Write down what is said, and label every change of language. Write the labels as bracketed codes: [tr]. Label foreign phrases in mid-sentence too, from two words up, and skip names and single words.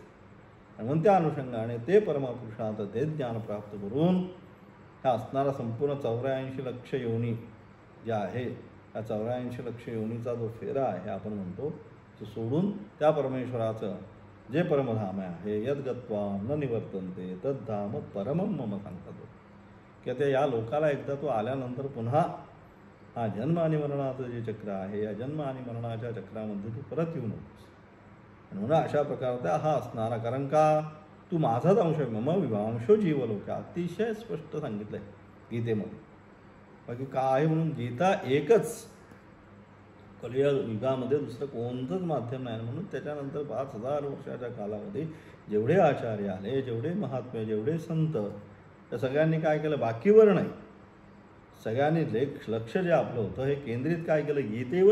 [mr] आणि म्हणून त्या अनुषंगाने ते परमपुरुषार्थ ते ज्ञान प्राप्त करून हा असणारा संपूर्ण 84 लक्ष योनी ज्या आहे, त्या 84 लक्ष योनीचा जो फेरा आहे आपण म्हणतो, तो सोडून त्या परमेश्वराचं जे परमधाम आहे, [sa] यद्गत्वा न निवर्तन्ते तद्धाम परमं मम [mr] सांगतात की ते या लोकाला एकदा तो आल्यानंतर पुन्हा हा जन्म आणि मरणाचं जे चक्र आहे, या जन्म आणि मरणाच्या चक्रामध्ये तू परत येऊ नकोस. आणि म्हणून अशा प्रकारचा हा असणारा, कारण का तू माझाच अंश आहे, [sa] मम विभांशो जीवलोक, [mr] अतिशय स्पष्ट सांगितलं आहे गीतेमध्ये. बाकी काय आहे म्हणून गीता एकच कलियुगामध्ये दुसरं कोणतंच माध्यम नाही. म्हणून त्याच्यानंतर 5000 वर्षाच्या कालामध्ये जेवढे आचार्य आले, जेवढे महात्मे, जेवढे संत, त्या सगळ्यांनी काय केलं, बाकीवर नाही, सगळ्यांनी लक्ष जे आपलं होतं हे केंद्रित काय केलं, गीतेवर.